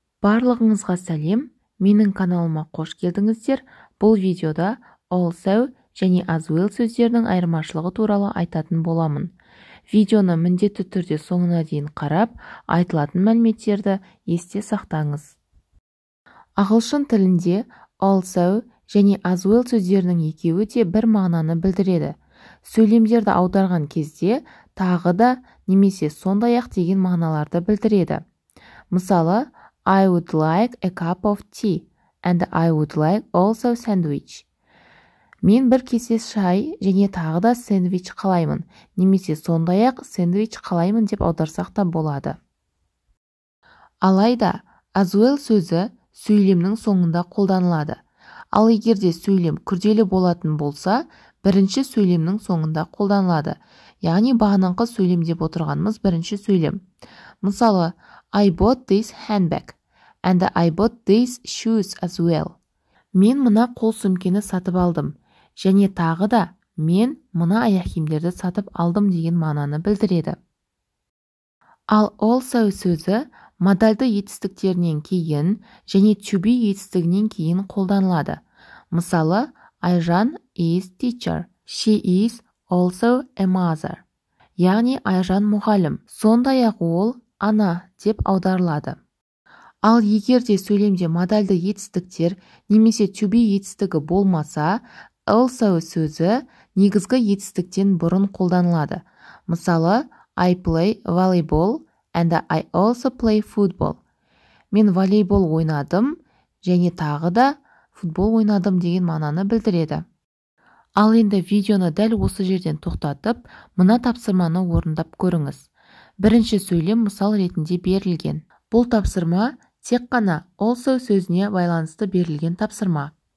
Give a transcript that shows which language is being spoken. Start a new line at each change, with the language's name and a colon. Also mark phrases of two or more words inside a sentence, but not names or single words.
Kazakh: Барлығыңызға сәлем, менің каналыма қош келдіңіздер. Бұл видеода also және
English: as well
Kazakh: сөздерінің айырмашылығы туралы айтатын боламын. Видеоны міндетті түрде соңына дейін қарап, айтылатын мәліметтерді есте сақтаңыз. Ағылшын тілінде also және
English: as well
Kazakh: сөздерінің екеуі де бір мағынаны білдіреді. Сөйлемдерді аударған кезде тағы да немесе сондай-ақ деген мағыналарды білдіреді. Мысалы,
English: I would like a cup of tea and I would like also sandwich.
Kazakh: Мен бір кесе шай және тағы да сэндвич қалаймын, немесе сондай-ақ сэндвич қалаймын деп аударсақ та болады. Алайда,
English: as well
Kazakh: сөзі сөйлемнің соңында қолданылады. Ал егерде сөйлем күрделі болатын болса, бірінші сөйлемнің соңында қолданылады. Яғни бағанаңқы сөйлем деп отырғанымыз бірінші сөйлем. Мысалы,
English: I bought this handbag and I bought these shoes as well.
Kazakh: Мен мына қол сөмкені сатып алдым. Және тағы да мен мына аяқ киімдерді сатып алдым деген мағынаны білдіреді. Ал also сөзі модальды етістіктерінен кейін және
English: to be
Kazakh: етістігінен кейін қолданылады.
English: Мысалы, Айжан is teacher. She is also a mother.
Kazakh: Яғни Айжан мұғалім. Сондай-ақ ол ана деп аударылады. Ал егерде сөйлемде модальды етістіктер немесе
English: to be
Kazakh: етістігі болмаса, also сөзі негізгі етістіктен бұрын қолданылады. Мысалы,
English: I play volleyball and I also play football.
Kazakh: Мен волейбол ойнадым және тағы да футбол ойнадым деген мағынаны білдіреді. Ал енді видеоны дәл осы жерден тоқтатып, мына тапсырманы орындап көріңіз. Бірінші сөйлем мысал ретінде берілген. Бұл тапсырма тек қана also сөзіне байланысты берілген тапсырма.